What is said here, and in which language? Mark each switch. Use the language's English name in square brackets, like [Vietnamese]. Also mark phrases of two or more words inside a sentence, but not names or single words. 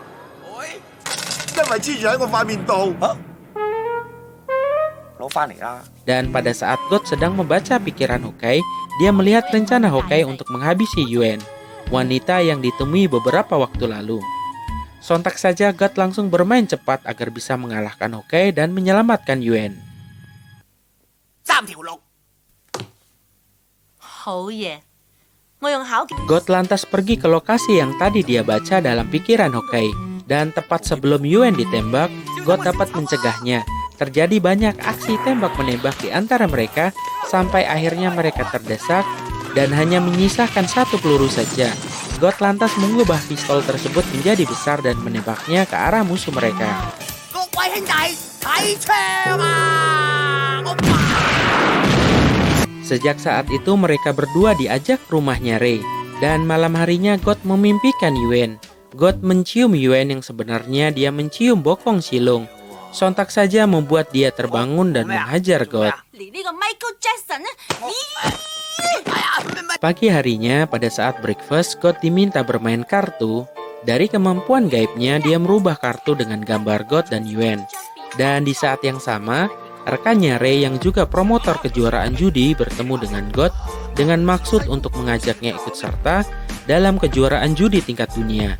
[Indonesian] Dan pada saat God sedang membaca pikiran Hokey, dia melihat rencana Hokey untuk menghabisi Yuen, wanita yang ditemui beberapa waktu lalu. Sontak saja God langsung bermain cepat agar bisa mengalahkan Hokey dan menyelamatkan Yuen. [Cantonese] 3條路。好嘢，我用巧勁。 [Indonesian] God lantas pergi ke lokasi yang tadi dia baca dalam pikiran Hokey. Dan tepat sebelum Yuen ditembak, God dapat mencegahnya. Terjadi banyak aksi tembak-menembak di antara mereka, sampai akhirnya mereka terdesak dan hanya menyisakan satu peluru saja. God lantas mengubah pistol tersebut menjadi besar dan menembaknya ke arah musuh mereka. [Cantonese] 各位兄弟，睇槍啊！ [Indonesian] Sejak saat itu mereka berdua diajak ke rumahnya Ray. Dan malam harinya God memimpikan Yuen. God mencium Yuen yang sebenarnya dia mencium bokong silung. Sontak saja membuat dia terbangun dan menghajar God. [Cantonese] 連呢個 Michael Jackson 呢？咦！ [Indonesian] Pagi harinya pada saat breakfast, God diminta bermain kartu. Dari kemampuan gaibnya, dia merubah kartu dengan gambar God dan Yuen. Dan di saat yang sama, rekannya Ray yang juga promotor kejuaraan judi bertemu dengan God dengan maksud untuk mengajaknya ikut serta dalam kejuaraan judi tingkat dunia.